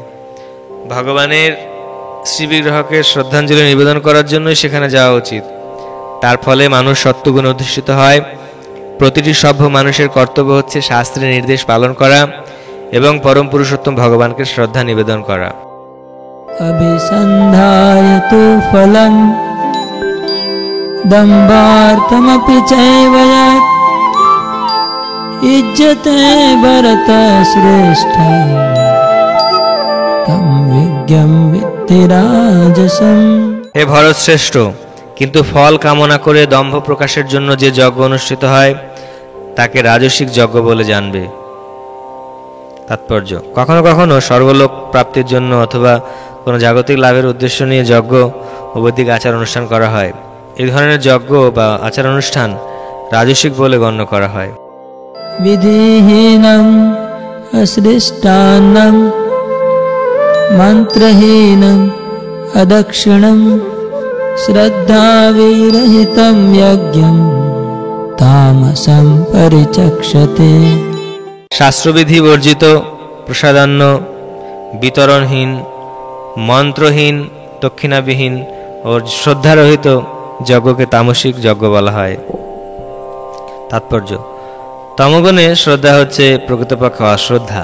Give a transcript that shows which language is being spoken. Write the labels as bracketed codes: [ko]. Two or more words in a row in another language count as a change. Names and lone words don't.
[bn] ভগবানের শ্রীবিগ্রহকে শ্রদ্ধাঞ্জলি নিবেদন করার জন্যই সেখানে যাওয়া উচিত। তার ফলে মানুষ সত্ত্বগুণে অধিষ্ঠিত হয়। প্রতিটি সভ্য মানুষের কর্তব্য হচ্ছে শাস্ত্রের নির্দেশ পালন করা এবং পরম পুরুষোত্তম ভগবানকে শ্রদ্ধা নিবেদন করা। [sa] अभिसन्धाय तु फलं दम्भार्थमपि चैव यत् इज्जते भरत श्रेष्ठ तम विज्ञम विद्धि राजसम। [bn] হে ভরত শ্রেষ্ঠ, কিন্তু ফল কামনা করে দম্ভ প্রকাশের জন্য যে যজ্ঞ অনুষ্ঠিত হয় তাকে রাজসিক যজ্ঞ বলে জানবে। তাৎপর্য: কখনো কখনো স্বর্গলোক প্রাপ্তির জন্য অথবা কোনো জাগতিক লাভের উদ্দেশ্য নিয়ে যজ্ঞ ও বৈদিক আচার অনুষ্ঠান করা হয়। এই ধরনের যজ্ঞ বা আচার অনুষ্ঠান রাজসিক বলে গণ্য করা হয়। [sa] विधिहीनम् अश्लिष्टान्नम् मन्त्रहीनम् अदक्षिणम् श्रद्धाविरहितं यज्ञम् तामसं परिचक्षते। [bn] শাস্ত্রবিধি বর্জিত, প্রসাদান্ন, বিতরণহীন, মন্ত্রহীন, দক্ষিণাবিহীন ও শ্রদ্ধারহিত যজ্ঞকে তামসিক যজ্ঞ বলা হয়। তাৎপর্য: তমগুণে শ্রদ্ধা হচ্ছে প্রকৃতপক্ষে অশ্রদ্ধা।